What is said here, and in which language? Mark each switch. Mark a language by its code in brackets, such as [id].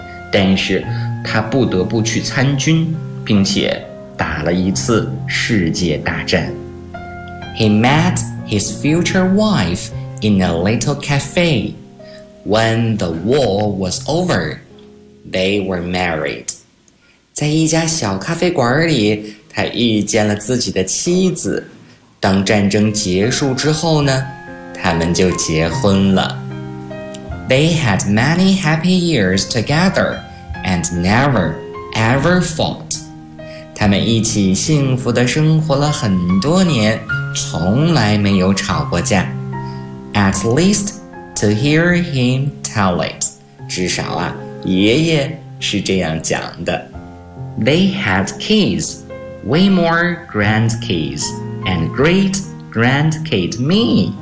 [zh] 但是他不得不去参军，并且打了一次世界大战。 [en] He met his future wife in a little cafe. When the war was over, they were married. [zh] 在一家小咖啡馆里，他遇见了自己的妻子，当战争结束之后呢，他们就结婚了。 [en] They had many happy years together and never ever fought. [zh] 他们一起幸福地生活了很多年，从来没有吵过架。 [en] At least to hear him tell it. [zh] 至少啊，爷爷是这样讲的。 [en] They had kids. Way more grandkids and great grandkid me.